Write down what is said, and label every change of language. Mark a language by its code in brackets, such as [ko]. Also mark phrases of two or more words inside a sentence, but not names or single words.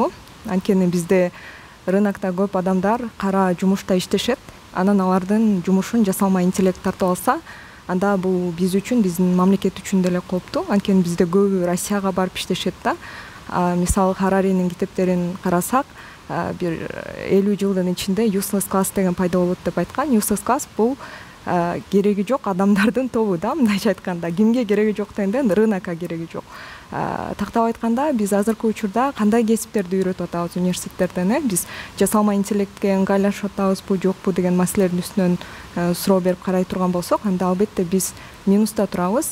[ky] Анткени бизде рынокто көп адамдар кара жумушта иштешет. Анан алардын жумушун жасалма интеллект тартып алса, анда бул биз үчүн, биздин мамлекет үчүн деле кооптуу. Анткени бизде көбү Россияга барып иштешет да. Мисалы, Хараринин китептерин карасак, бир 50 жылдын ичинде [en] useless class [ky] деген пайда болот деп айткан. [en] Useless class [ky] бул кереги жок адамдардын тобу да, мындайча айтканда. Кимге кереги жок дегенде, рынокко кереги жок. Тактап айтканда, биз азыркы учурда кандай кесиптерди үйрөтүп атабыз университеттерден, биз жасалма интеллектке ыңгайлашып атабызбы, жокпу деген маселелердин үстүнөн суроо берип карай турган болсок, анда албетте биз минуста турабыз.